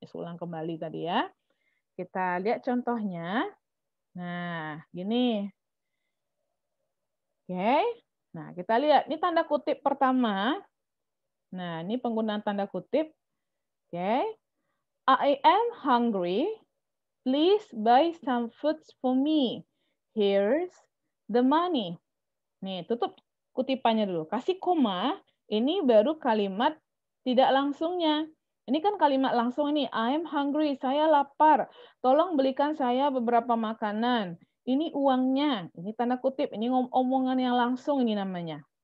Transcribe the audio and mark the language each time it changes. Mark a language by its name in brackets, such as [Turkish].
[Indonesian] Ulang kembali tadi ya. Kita lihat contohnya. Nah, gini. Oke. Nah, kita lihat. Ini tanda kutip pertama. Nah, ini penggunaan tanda kutip. [English] Oke. I am hungry. Please buy some foods for me. Here's the money. [Indonesian] Nih, tutup kutipannya dulu. Kasih koma, ini baru kalimat tidak langsungnya. Ini kan kalimat langsung ini, [English] I'm hungry, [Indonesian] saya lapar. Tolong belikan saya beberapa makanan. Ini uangnya, ini tanda kutip, ini omongan yang langsung ini namanya.